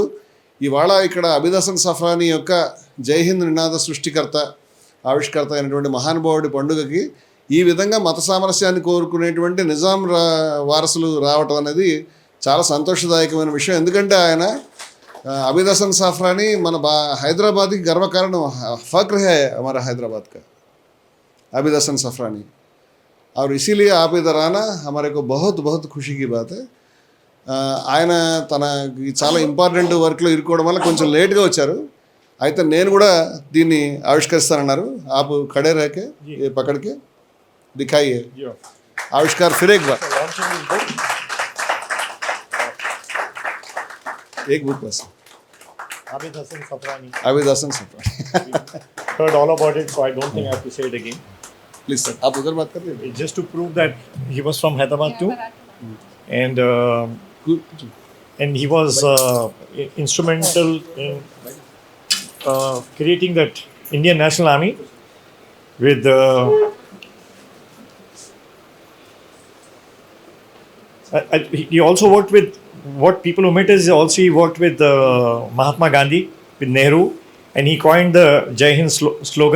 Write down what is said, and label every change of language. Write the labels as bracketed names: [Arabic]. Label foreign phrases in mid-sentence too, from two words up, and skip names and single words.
[Telugu] ఇవాళ ఇక్కడ అబీద్ హసన్ సఫ్రానీ యొక్క జై హింద్ నినాద సృష్టికర్త ఆవిష్కర్త అయినటువంటి మహానుభావుడి పండుగకి ఈ విధంగా మత సామరస్యాన్ని కోరుకునేటువంటి నిజాం వారసులు రావటం అనేది చాలా సంతోషదాయకమైన విషయం. ఎందుకంటే ఆయన అబీద్ హసన్ సఫ్రానీ మన [Hindi] हैदराबाद की गर्व कारण फख्र है हमारा हैदराबाद का अबीद हसन सफरानी, और इसीलिए आप इधर आना हमारे को बहुत बहुत खुशी की बात है. [Telugu] ఆయన తన చాలా [English] important workలో [Telugu] ఇరుకోవడం వల్ల కొంచెం లేట్గా వచ్చారు. అయితే నేను కూడా దీన్ని ఆవిష్కరిస్తానన్నారు. [Hindi] आप खड़े रह के ये पकड़ के दिखाइए आविष्कार फिर एक बार. एक बुक बस Abid Hasan Safrani. [English] Heard all about it, so I don't think I have to say it again. Please sir, [Hindi] आप उधर बात कर रहे हैं. [English] Just to prove that he was from Hyderabad too, and he was instrumental in creating that Indian National Army with he also worked with, what people omit is also he worked with Mahatma Gandhi, with Nehru, and he coined the Jai Hind slogan.